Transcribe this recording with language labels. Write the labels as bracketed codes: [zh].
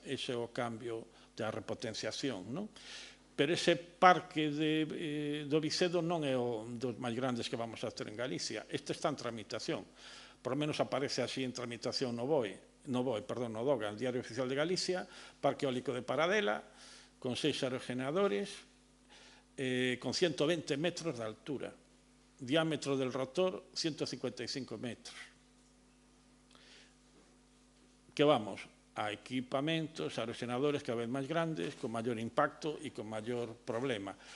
[gl] Ese é o cambio da repotenciación. Pero ese parque do Vicedo non é un dos máis grandes que vamos a ter en Galicia. [es] Este está en tramitación. Por lo menos aparece así en tramitación no DOGA, el Diario Oficial de Galicia, Parque Eólico de Paradela, con 6 aerogeneradores, con 120 metros de altura, diámetro del rotor 155 metros. [gl] Que vamos a equipamentos, aerogeneradores cada vez máis grandes, con maior impacto e con maior problema.